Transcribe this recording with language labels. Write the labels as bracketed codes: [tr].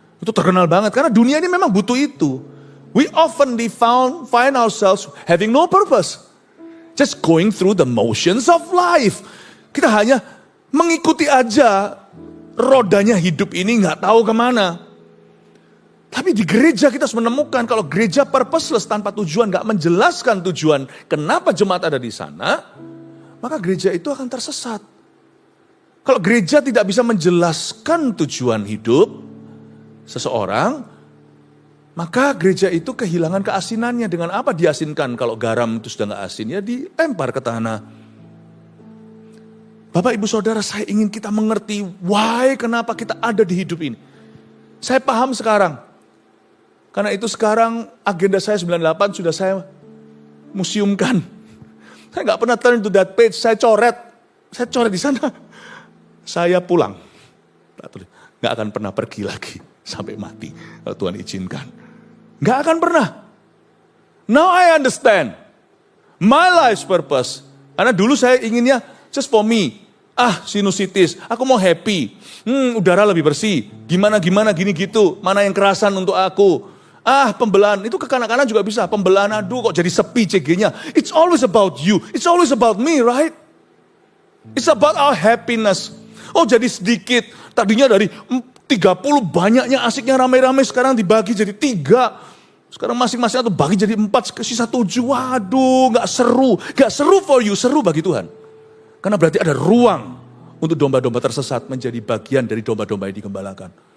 [id] Itu terkenal banget karena dunia ini memang butuh itu. [en] We often find ourselves having no purpose. Just going through the motions of life. [id] Kita hanya mengikuti aja rodanya hidup ini nggak tahu kemana. Tapi di gereja kita harus menemukan kalau gereja purposeless tanpa tujuan, nggak menjelaskan tujuan kenapa jemaat ada di sana, maka gereja itu akan tersesat. Kalau gereja tidak bisa menjelaskan tujuan hidup seseorang, maka gereja itu kehilangan keasinannya. Dengan apa diasinkan? Kalau garam itu sudah nggak asin, ya dilempar ke tanah. Bapak ibu saudara, saya ingin kita mengerti why, kenapa kita ada di hidup ini. Saya paham sekarang. Karena itu sekarang agenda saya 98 sudah saya museumkan. Saya nggak pernah [en] turn to that page, [id] saya coret di sana. Saya pulang. Nggak akan pernah pergi lagi sampai mati kalau Tuhan izinkan. Nggak akan pernah. [en] Now I understand my life's purpose. [id] Karena dulu saya inginnya [en] just for me. [id] Sinusitis, aku mau happy. Udara lebih bersih. Gimana gini gitu. Mana yang kerasan untuk aku. Pembelahan, itu kekanak-kanak juga bisa. Pembelahan, aduh kok jadi sepi CG-nya. [en] It's always about you. It's always about me, right? It's about our happiness. [id] Oh jadi sedikit. Tadinya dari 30 banyaknya asiknya rame-rame sekarang dibagi jadi 3. Sekarang masing-masing atau bagi jadi 4, sisa 7. Waduh, gak seru. Gak seru [en] for you, [id] seru bagi Tuhan. Karena berarti ada ruang untuk domba-domba tersesat menjadi bagian dari domba-domba yang digembalakan.